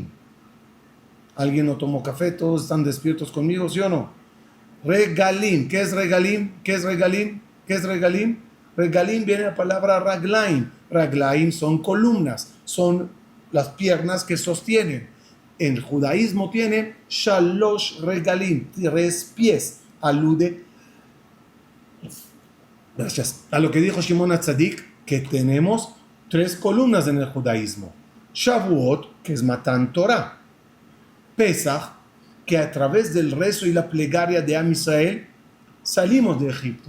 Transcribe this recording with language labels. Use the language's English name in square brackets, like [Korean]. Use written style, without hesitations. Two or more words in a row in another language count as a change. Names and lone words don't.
[Spanish] ¿Alguien no tomó café? ¿Todos están despiertos conmigo, sí o no? Regalim. ¿Qué es regalim? ¿Qué es regalim? ¿Qué es regalim? Regalim viene de la palabra raglaim. Raglaim son columnas, son las piernas que sostienen. En el judaísmo tiene [Hebrew] שלוש רגלים, [Spanish] 3 pies. Alude, gracias, a lo que dijo Shimon HaTzadik, que tenemos 3 columnas en el judaísmo. Shavuot, que es [Hebrew] מתן תורה. [Spanish] Pesach, que a través del rezo y la plegaria de [Hebrew] עם ישראל [Spanish] salimos de Egipto.